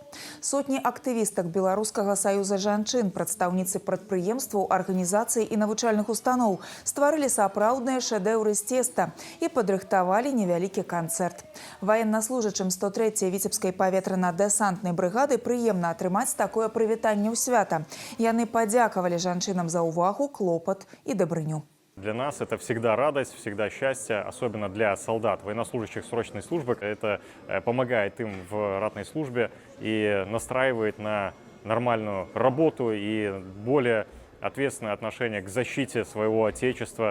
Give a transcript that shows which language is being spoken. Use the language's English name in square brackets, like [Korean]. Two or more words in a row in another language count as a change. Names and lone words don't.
[Belarusian] Сотні актывістак Беларускага саюза жанчын, прадстаўніцы прадпрыемстваў, арганізацый і навучальных устаноў стварылі сапраўдныя шэдэўры з цеста і падрыхтавалі невялікі канцэрт. Ваеннаслужачым 103-й Віцебскай паветрана-дэсантнай брыгады прыемна атрымаць такое прывітанне ў свята. Яны падзякавалі жанчынам за увагу, клопат і дабрыню. [Russian] Для нас это всегда радость, всегда счастье, особенно для солдат, военнослужащих срочной службы. Это помогает им в ратной службе и настраивает на нормальную работу и более ответственное отношение к защите своего отечества.